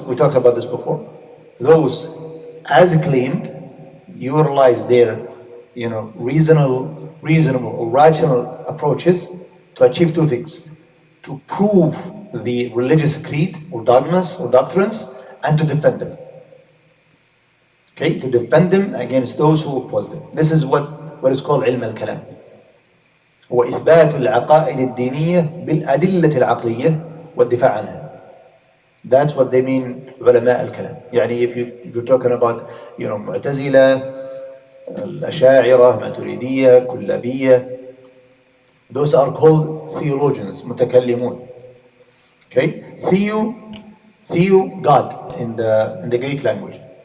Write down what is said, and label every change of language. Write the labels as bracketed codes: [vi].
[en] We talked about this before. Those, as claimed, utilize their reasonable or rational approaches to achieve two things: to prove the religious creed or dogmas or doctrines, and to defend them. Okay, to defend them against those who oppose them. This is what is called علم الكلام. [ar] هو إثبات العقائد الدينية بالأدلة العقلية والدفاع عنها. [en] That's what they mean علماء الكلام. يعني if you're talking about معتزلة, الأشاعرة, ماتريدية, كلابية, those are called theologians, متكلمون. Okay, theo, God in the Greek language.